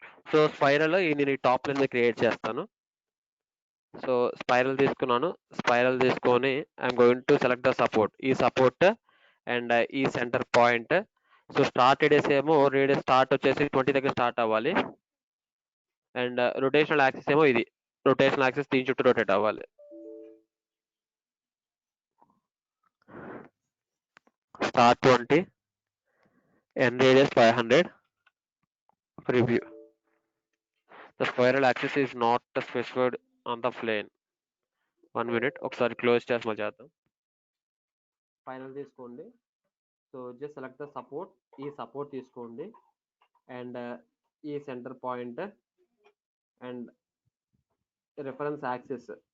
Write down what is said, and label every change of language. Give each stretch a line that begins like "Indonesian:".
Telugu: So spiral నేను ఈ top line create చేస్తాను. సో స్పైరల్ తీసుకున్నాను, స్పైరల్ తీసుకొని
English: I'm going to select the support,
Telugu: ఈ సపోర్ట్ అండ్ ఈ centre point. So start radius ఏమో రేడియస్ స్టార్ట్ వచ్చేసి 20 దగ్గర స్టార్ట్ అవ్వాలి, అండ్ రొటేషనల్ యాక్సిస్ ఏమో ఇది, రొటేషనల్ యాక్సిస్ దీని చుట్టూ రొటేట్ అవ్వాలి.
English: Start 20, end radius 500, preview. The spiral axis is not specified on the plane.
Telugu: 1 minute, ఒకసారి క్లోజ్ చేసి మళ్ళీ చేద్దాం. ఫైనల్ తీసుకోండి. So
English: just select the support,
Telugu: ఈ సపోర్ట్ తీసుకోండి, అండ్ ఈ centre point and reference axis.